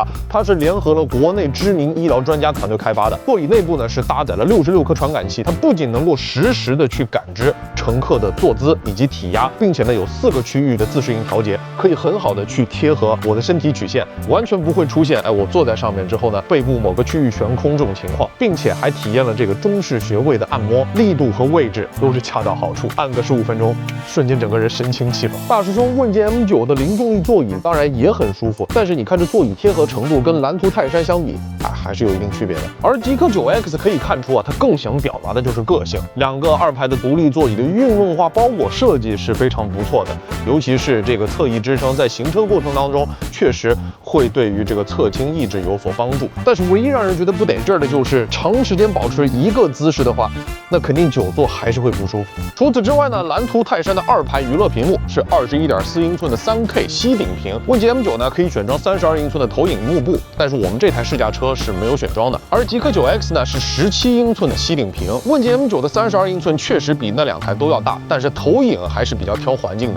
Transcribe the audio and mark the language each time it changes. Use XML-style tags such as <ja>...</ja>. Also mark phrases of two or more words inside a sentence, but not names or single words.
<zh>它是聯合了國內知名醫療專家團隊開發的，座椅內部呢是搭載了66顆傳感器，它不僅能夠實時的去感知乘客的坐姿以及體壓，並且呢有4個區域的自適應調節，可以很好的去貼合我的身體曲線，完全不會出現我坐在上面之後呢背部某個區域懸空這種情況，並且還體驗了這個中式穴位的按摩，力度和位置都是恰到好處，按個15分鐘，瞬間整個人神清氣爽。大師兄问界 M9 的零重力座椅當然也很舒服，但是你看這座椅貼合程度跟藍圖泰山相比還是有一定區別的。而極氪 9X 可以看出啊，它更想表達的就是個性。2個2排的獨立座椅的運動化包裹設計是非常不錯的，尤其是這個側翼支撐，在行車過程當中確實會對於這個側傾抑制有所幫助。但是唯一讓人覺得不得勁兒的就是長時間保持一個姿勢的話，那肯定久坐還是會不舒服。除此之外呢，藍圖泰山的2排娛樂屏幕是21.4英寸的3K 吸顶屏，问界 M9 呢可以選裝32英寸的投影幕布，但是我們這台試駕車是沒有選裝的。而極氪 9X 呢是17英寸的吸頂屏，问界 M9 的32英寸確實比那2台都要大，但是投影還是比較挑環境的。</zh>